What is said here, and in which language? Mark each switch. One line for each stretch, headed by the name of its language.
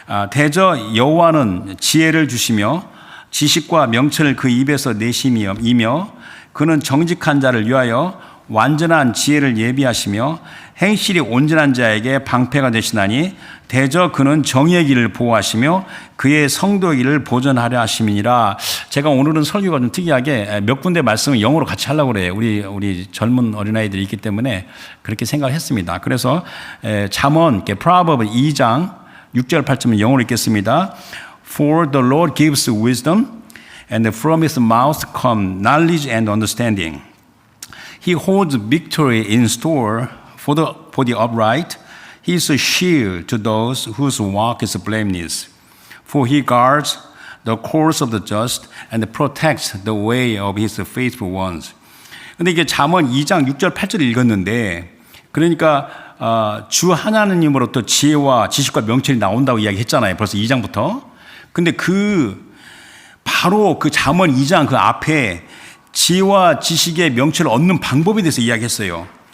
Korean: 대저 여호와는 지혜를 주시며 지식과 명철을 그 입에서 내심이며 그는 정직한 자를 위하여 완전한 지혜를 예비하시며 행실이 온전한 자에게 방패가 되시나니 대저 그는 정의의 길을 보호하시며 그의 성도의 길을 보전하려 하심이니라. 제가 오늘은 설교가 좀 특이하게 몇 군데 말씀을 영어로 같이 하려고 그래요. 우리 젊은 어린아이들이 있기 때문에 그렇게 생각을 했습니다. 그래서 잠언 프로버브 2장 6절 8절은 영어로 읽겠습니다.
English: For the Lord gives wisdom, and from his mouth come knowledge and understanding. He holds victory in store for the upright. He is a shield to those whose walk is blameless. For he guards the course of the just and protects the way of his faithful ones.
Korean: 근데 이게 잠언 2장 6절 8절을 읽었는데, 그러니까 주 하나님으로부터 지혜와 지식과 명철이 나온다고 이야기했잖아요. 벌써 2장부터. 근데 바로 그 잠언 2장 그 앞에 지혜와 지식의 명철을 얻는 방법에 대해서 이야기했어요.